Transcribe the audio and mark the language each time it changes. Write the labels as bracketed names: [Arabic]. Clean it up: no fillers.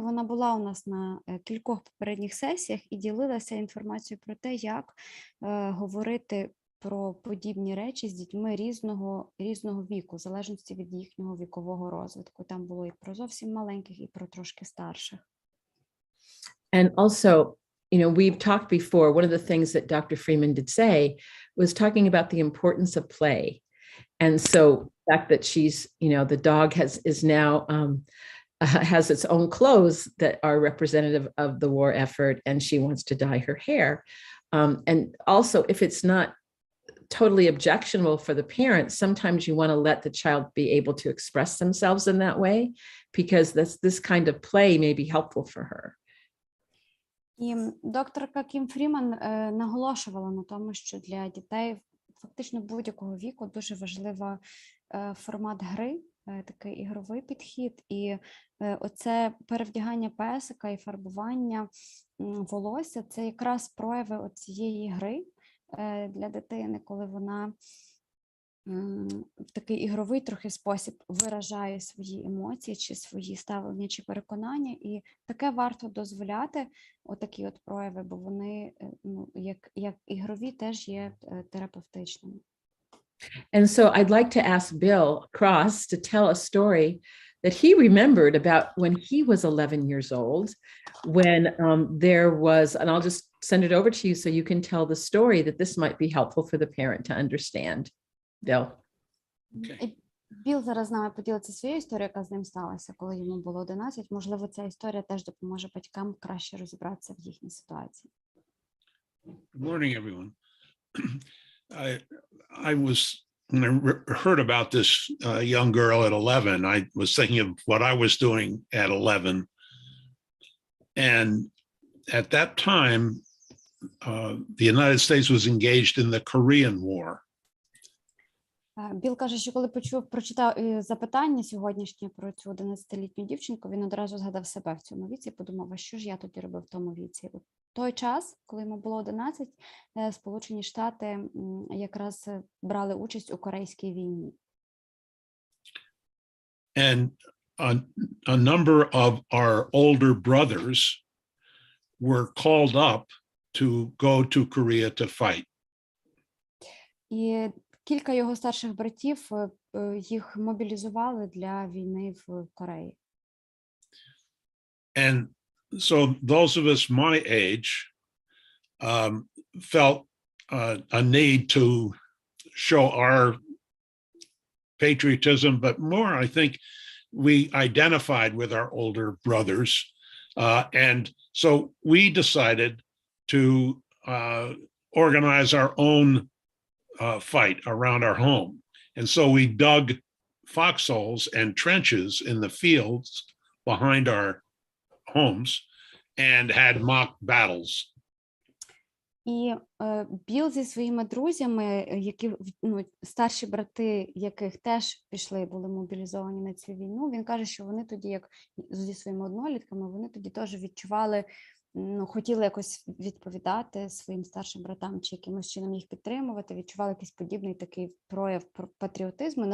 [Ukrainian] Вона була у нас на кількох попередніх сесіях і ділилася інформацією про те, як говорити про подібні речі з дітьми різного віку, в залежності від їхнього вікового розвитку. Там було і про зовсім маленьких, і про трошки старших. [English] And also, you know, we've talked before, one of the things that Dr. Freeman did say was talking about the importance of play. And so the fact that she's, you know, the dog is now has its own clothes that are representative of the war effort, and she wants to dye her hair. And also, if it's not totally objectionable for the parents, sometimes you want to let the child be able to express themselves in that way, because this kind of play may be helpful for her. [Ukrainian] І докторка Кім Фріман наголошувала на тому, що для дітей фактично будь-якого віку дуже важлива формат гри, такий ігровий підхід, і оце перевдягання песика і фарбування волосся – це якраз прояви цієї гри для дитини, коли вона в такий ігровий трохи спосіб виражає свої емоції, чи свої ставлення, чи переконання, і таке варто дозволяти, отакі от прояви, бо вони, як ігрові, теж є терапевтичними. [English] And so I'd like to ask Bill Cross to tell a story that he remembered about when he was 11 years old, when there was, and I'll just send it over to you so you can tell the story, that this might be helpful for the parent to understand. Bill. Okay. [Ukrainian] Біл зараз з нами поділиться своєю історією, яка з ним сталася, коли йому було 11. Можливо, ця історія теж допоможе батькам краще розібратися в їхній ситуації. [English] Good morning, everyone. I was, when I heard about this young girl at 11, I was thinking of what I was doing at 11. And at that time, the United States was engaged in the Korean War. [Ukrainian] Біл каже, що коли прочитав запитання сьогоднішнє про цю 11-літню дівчинку, він одразу згадав себе в цьому віці і подумав, а що ж я тоді робив в тому віці. У той час, коли йому було 11, Сполучені Штати якраз брали участь у Корейській війні. [English] And a number of our older brothers were called up to go to Korea to fight. [Ukrainian] І кілька його старших братів, їх мобілізували для війни в Кореї. [English] And so those of us my age felt a need to show our patriotism, but more, I think, we identified with our older brothers. And so we decided to organize our own fight around our home. And so we dug foxholes and trenches in the fields behind our homes and had mock battles. [Ukrainian] І Біл зі своїми друзями, які, старші брати, яких теж пішли, були мобілізовані на цю війну, він каже, що вони тоді, як зі своїми однолітками, вони тоді теж відчували, хотіли якось відповідати своїм старшим братам чи якимось чином їх підтримувати, відчували якийсь подібний такий прояв патріотизму.